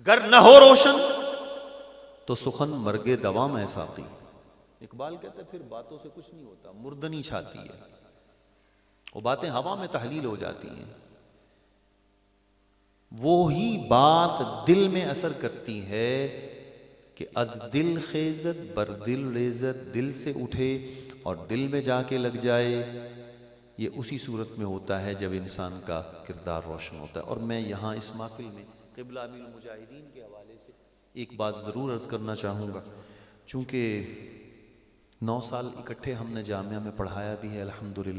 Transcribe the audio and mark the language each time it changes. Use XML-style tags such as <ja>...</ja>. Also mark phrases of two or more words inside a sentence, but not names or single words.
<ur>گر نہ ہو روشن تو سخن مرگے دوام ہے ساقی. اقبال کہتا ہے پھر باتوں سے کچھ نہیں ہوتا، مردنی چھاتی ہے، وہ باتیں ہوا میں تحلیل ہو جاتی ہیں. وہی بات دل میں اثر کرتی ہے کہ</ur> <fa>از دل خیزت بر دل ریزت،</fa> <ur>دل سے اٹھے اور دل میں جا کے لگ جائے. یہ اسی صورت میں ہوتا ہے جب انسان کا کردار روشن ہوتا ہے. اور میں یہاں اس محفل میں قبلہ امیر المجاہدین کے حوالے سے ایک بات ضرور عرض کرنا چاہوں گا. چونکہ 9 سال اکٹھے ہم نے جامعہ میں پڑھایا بھی ہے الحمدللہ.</ur>